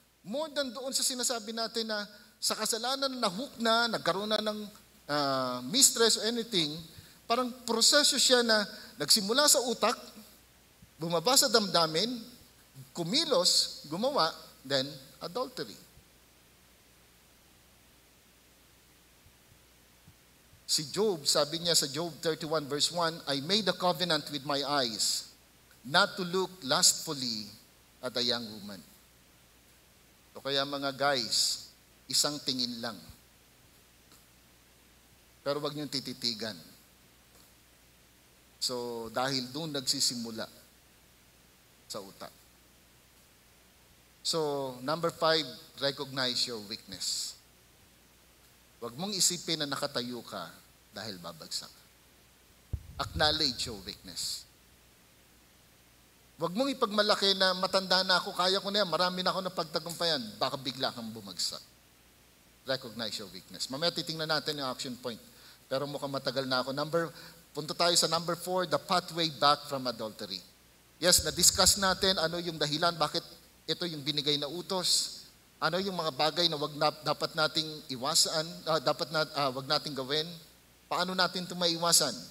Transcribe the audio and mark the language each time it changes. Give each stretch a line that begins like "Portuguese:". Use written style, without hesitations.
Filipino: More than doon sa sinasabi natin na sa kasalanan na nahook na, nagkaroon na ng mistress or anything, parang proseso siya na nagsimula sa utak, bumaba sa damdamin, kumilos, gumawa, then adultery. Si Job, sabi niya sa
English: Job 31 verse 1, I made a covenant with my eyes not to look lustfully at a young woman.
Filipino: So kaya mga guys, isang tingin lang. Pero wag niyong tititigan. So dahil doon nagsisimula sa utak.
English: So number 5, recognize your weakness.
Filipino: Wag mong isipin na nakatayo ka dahil babagsak.
English: Acknowledge your weakness.
Filipino: Wag mong ipagmalaki na matanda na ako, kaya ko na yan, marami na ako na pagtagumpayan, baka bigla kang bumagsak.
English: Recognize your weakness.
Filipino: Mamaya titingnan natin yung action point. Pero mukhang matagal na ako. Punta tayo sa number 4,
English: the pathway back from adultery.
Filipino: Yes, na-discuss natin ano yung dahilan, bakit ito yung binigay na utos, ano yung mga bagay na dapat nating iwasan, wag nating gawin, paano natin ito maiwasan.